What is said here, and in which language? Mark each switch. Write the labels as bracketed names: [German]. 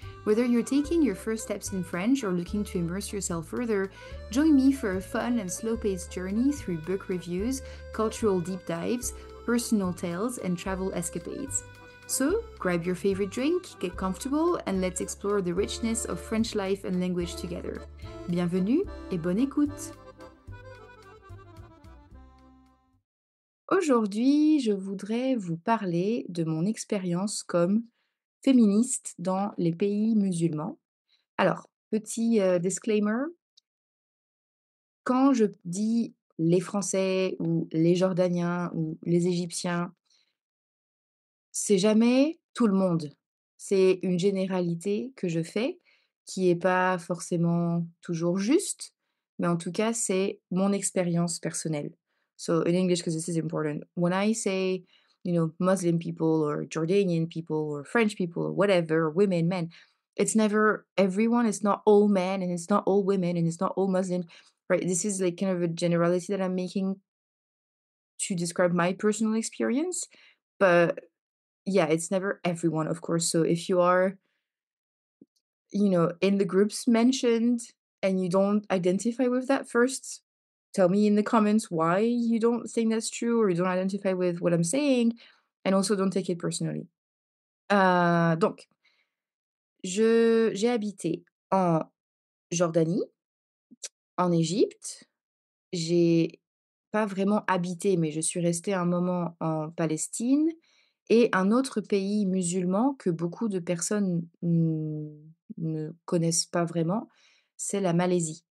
[English] Whether you're taking your first steps in French or looking to immerse yourself further, join me for a fun and slow-paced journey through book reviews, cultural deep dives, personal tales, and travel escapades. So, grab your favorite drink, get comfortable, and let's explore the richness of French life and language together. [French] Bienvenue et bonne écoute! Aujourd'hui, je voudrais vous parler de mon expérience comme féministe dans les pays musulmans. Alors, petit disclaimer, quand je dis les Français ou les Jordaniens ou les Égyptiens, c'est jamais tout le monde. C'est une généralité que je fais qui est pas forcément toujours juste, mais en tout cas, c'est mon expérience personnelle. [English] So in English, because this is important, when I say, Muslim people or Jordanian people or French people or whatever, women, men, it's never everyone. It's not all men and it's not all women and it's not all Muslim, right? This is like kind of a generality that I'm making to describe my personal experience. But yeah, it's never everyone, of course. So if you are, in the groups mentioned and you don't identify with that first, tell me in the comments why you don't think that's true or you don't identify with what I'm saying, and also don't take it personally. [French] Donc, j'ai habité en Jordanie, en Égypte. J'ai pas vraiment habité, mais je suis restée un moment en Palestine et un autre pays musulman que beaucoup de personnes ne connaissent pas vraiment, c'est la Malaisie.